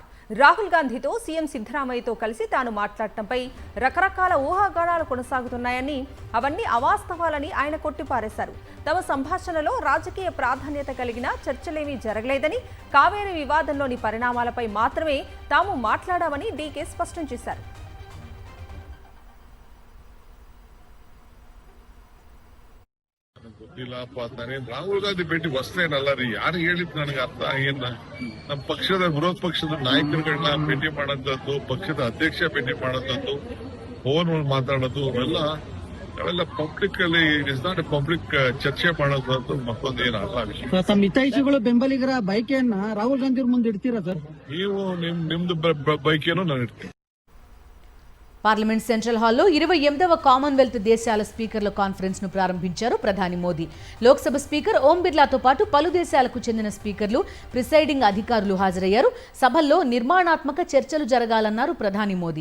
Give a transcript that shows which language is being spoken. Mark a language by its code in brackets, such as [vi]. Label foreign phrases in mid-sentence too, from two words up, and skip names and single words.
[te] రాహుల్ గాంధీతో సీఎం సిద్ధరామయ్యతో కలిసి తాను మాట్లాడటంపై రకరకాల ఊహాగానాలు కొనసాగుతున్నాయని, అవన్నీ అవాస్తవాలని ఆయన కొట్టిపారేశారు. తమ సంభాషణలో రాజకీయ ప్రాధాన్యత కలిగిన చర్చలేమీ జరగలేదని, కావేరీ వివాదంలోని పరిణామాలపై మాత్రమే తాము మాట్లాడామని డీకే స్పష్టం చేశారు. [kn] ರಾಹುಲ್ ಗಾಂಧಿ ಭೇಟಿ ಹೊಸದೇನಲ್ಲ ರೀ. ಯಾರು ಹೇಳಿದ್ ನನಗೆ ಅರ್ಥ ಏನ. ನಮ್ಮ ಪಕ್ಷದ ವಿರೋಧ ಪಕ್ಷದ ನಾಯಕರುಗಳನ್ನ ಭೇಟಿ ಮಾಡೋಂಥದ್ದು, ಪಕ್ಷದ ಅಧ್ಯಕ್ಷ ಭೇಟಿ ಮಾಡೋಂಥದ್ದು, ಫೋನ್ ಮಾತಾಡೋದು, ಅವೆಲ್ಲ ಪಬ್ಲಿಕ್ ಅಲ್ಲಿ [en] is not a public [kn] ಚರ್ಚೆ ಮಾಡೋದು ಮತ್ತೊಂದು ಏನಲ್ಲ ವಿಷಯ. ತಮ್ಮ ಹಿತೈಷಿಗಳು ಬೆಂಬಲಿಗರ ಬೈಕೆಯನ್ನ ರಾಹುಲ್ ಗಾಂಧಿ ಮುಂದೆ ಇಡ್ತೀರಾ ಸರ್? ನೀವು ನಿಮ್ದು ಬೈಕೇನೋ ನಾನು ಇಡ್ತೀನಿ. [te] పార్లమెంట్ సెంట్రల్ హాల్లో 28వ కామన్వెల్త్ దేశాల స్పీకర్ల కాన్ఫరెన్స్ ను ప్రారంభించారు ప్రధాని మోదీ. లోక్సభ స్పీకర్ ఓం బిర్లాతో పాటు పలు దేశాలకు చెందిన స్పీకర్లు, ప్రిసైడింగ్ అధికారులు హాజరయ్యారు. సభల్లో నిర్మాణాత్మక చర్చలు జరగాలన్నారు ప్రధాని మోదీ.